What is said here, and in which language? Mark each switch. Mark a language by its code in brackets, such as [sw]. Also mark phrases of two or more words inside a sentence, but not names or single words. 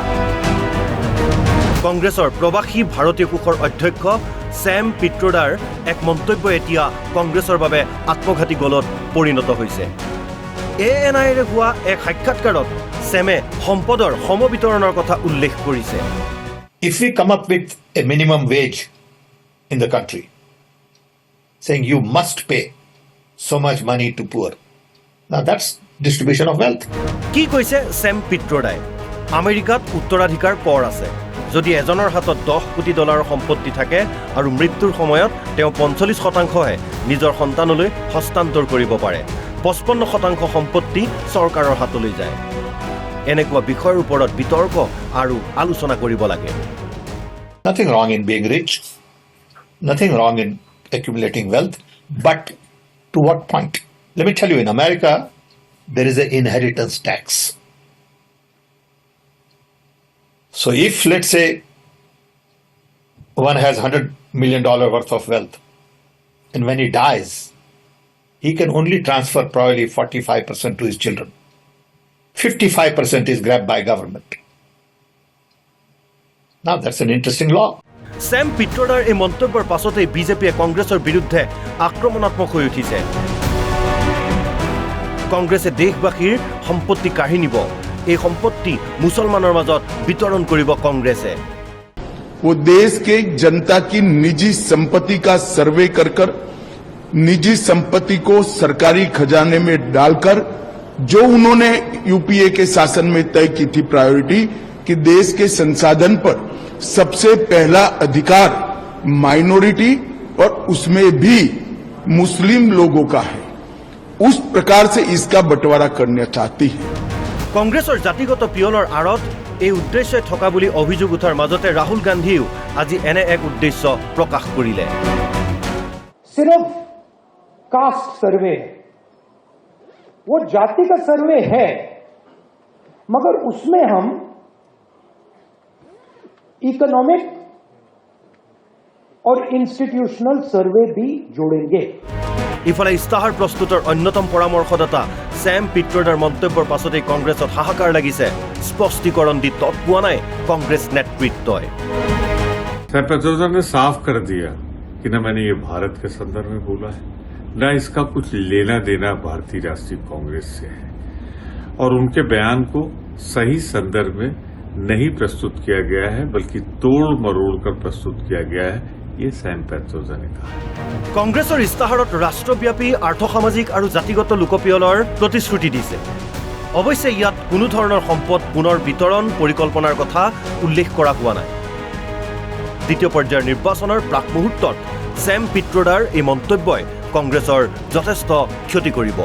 [as] কংগ্ৰেছৰ প্ৰবাসী ভাৰতীয় কোষৰ অধ্যক্ষ ছেম পিট্ৰোডাৰ এক মন্তব্য এতিয়া কংগ্ৰেছৰ বাবে আত্মঘাতী গলত পৰিণত হৈছে। ANIৰে হোৱা এক সাক্ষাৎকাৰত ছেমে সম্পদৰ সমবিতৰণৰ কথা উল্লেখ কৰিছে। [en] If we come up with a minimum wage in the country, saying you must pay so much money to poor, now that's distribution of wealth. [as] কি কৈছে ছেম পিট্ৰোডাই? আমেৰিকাত উত্তৰাধিকাৰ কৰ আছে। যদি এজনৰ হাতত $10 কোটি সম্পত্তি থাকে আৰু মৃত্যুৰ সময়ত তেওঁ 45%হে নিজৰ সন্তানলৈ হস্তান্তৰ কৰিব পাৰে, 55% সম্পত্তি চৰকাৰৰ হাতলৈ যায়। এনেকুৱা বিষয়ৰ ওপৰত বিতৰ্ক আৰু আলোচনা কৰিব লাগে। [en] Nothing wrong in being rich, nothing wrong in accumulating wealth, but to what point? Let me tell you, in America, there is an inheritance tax. So if, let's say, one has $100 million worth of wealth, and when he dies, he can only transfer probably 45% to his children. 55% is grabbed by government. Now that's an interesting law. [as] ছেম পিট্ৰোডাৰ এই মন্তব্যৰ পাছতেই বিজেপিয়ে কংগ্ৰেছৰ বিৰুদ্ধে আক্ৰমণাত্মক হৈ উঠিছে। কংগ্ৰেছে দেশবাসীৰ সম্পত্তি কাঢ়ি নিব, এই সম্পত্তি মুছলমানৰ মাজত বিতৰণ কৰিব কংগ্ৰেছে। [hi] वो देश के जनता की निजी संपत्ति का सर्वे कर निजी संपत्ति को सरकारी खजाने में डालकर जो उन्होंने यूपीए के शासन में तय की थी प्रायोरिटी कि देश के संसाधन पर सबसे पहला अधिकार माइनॉरिटी और उसमें भी मुस्लिम लोगों का है, उस प्रकार से इसका बंटवारा करना चाहती है। [as] কংগ্ৰেছৰ জাতিগত পিয়লৰ আঁৰত এই উদ্দেশ্য থকা বুলি অভিযোগ উঠাৰ মাজতে ৰাহুল গান্ধীও আজি এনে এক উদ্দেশ্য প্ৰকাশ কৰিলে। [hi] सिर्फ [en] caste survey, [hi] वो जाति का सर्वे है, मगर उसमें हम इकोनॉमिक और [en] institutional survey [hi] भी जोड़ेंगे। [as] ইফালে ইস্তাহাৰ প্ৰস্তুতৰ অন্যতম পৰামৰ্শদাতা ছেম পিট্ৰোডাৰ মন্তব্যৰ পাছতেই কংগ্ৰেছত হাহাকাৰ লাগিছে। স্পষ্টীকৰণ দি তৎ পোৱা নাই কংগ্ৰেছ নেতৃত্বই। [hi] सैम पित्रोदा ने साफ कर दिया कि न मैंने ये भारत के संदर्भ में बोला है, न इसका कुछ लेना देना भारतीय राष्ट्रीय कांग्रेस से है, और उनके बयान को सही संदर्भ में नहीं प्रस्तुत किया गया है, बल्कि तोड़ मरोड़ कर प्रस्तुत किया गया है, ये सैम पित्रोदा ने कहा। [as] কংগ্ৰেছৰ ইস্তাহাৰত ৰাষ্ট্ৰব্যাপী আৰ্থসামাজিক আৰু জাতিগত লোকপিয়লৰ প্ৰতিশ্ৰুতি দিছে। অৱশ্যে ইয়াত কোনো ধৰণৰ সম্পদ পুনৰ বিতৰণ পৰিকল্পনাৰ কথা উল্লেখ কৰা হোৱা নাই। দ্বিতীয় পৰ্যায়ৰ নিৰ্বাচনৰ প্ৰাক মুহূৰ্তত ছেম পিট্ৰোডাৰ এই মন্তব্যই কংগ্ৰেছৰ যথেষ্ট ক্ষতি কৰিব।